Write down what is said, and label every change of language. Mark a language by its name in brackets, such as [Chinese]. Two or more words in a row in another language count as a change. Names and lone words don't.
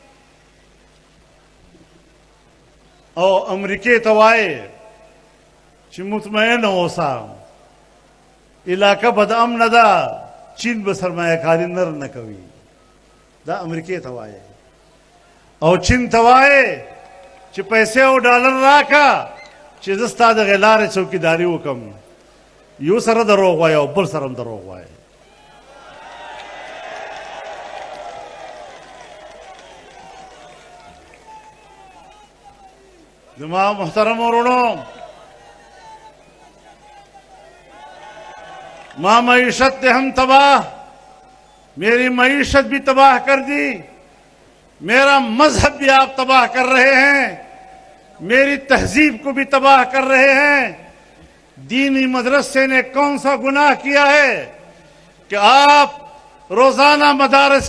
[Pashto] او امریکې ته وایې چې مطمئن اوسه علاقه بد امنه ده چین به سرمایه کاري نر نه کوي دا امریکې ته وایې او چین ته وایې چې پیسې او ډالر راکه چې زه ستا دغې لارې چوکیداري وکړم یو سره دروغ وایه او بل سره هم دروغ وایه زما محترم ورونو [Urdu] ماں معیشت نے ہم تباہ میری معیشت بھی تباہ کر دی میرا مذہب بھی آپ تباہ کر رہے ہیں میری تہذیب کو بھی تباہ کر رہے ہیں دینی مدرسے نے کون سا گناہ کیا ہے کہ آپ روزانہ مدارس